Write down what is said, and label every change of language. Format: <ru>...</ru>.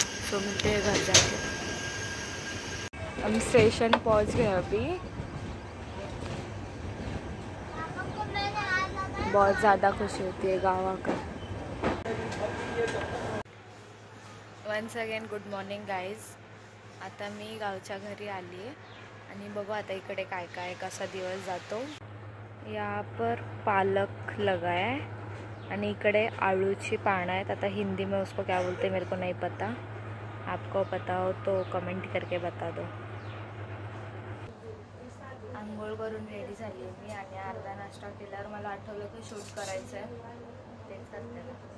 <hi>सो मिलते हैं घर जाके। हम स्टेशन पहुंच गए अभी। बहुत ज़्यादा खुशी होती है गाँव आकर।</hi> <en>Once again good morning guys.</en> <mr>आता मी गावच्या घरी आली आहे आणि बघू आता इकडे काय काय कसा दिवस जातो।</mr> <hi>यहाँ पर पालक लगा है</hi> <mr>आणि इकडे आळूची पानं आहेत।</mr> <hi>आता हिंदी में उसको क्या बोलते मेरे को नहीं पता, आपको पता हो तो कमेंट करके बता दो।</hi> <mr>आंघोळ करून रेडी झाली आहे मी आणि अर्धा नाश्ता केल्यावर मला आठवलं की शूट करायचं आहे, तेच करते ना।</mr>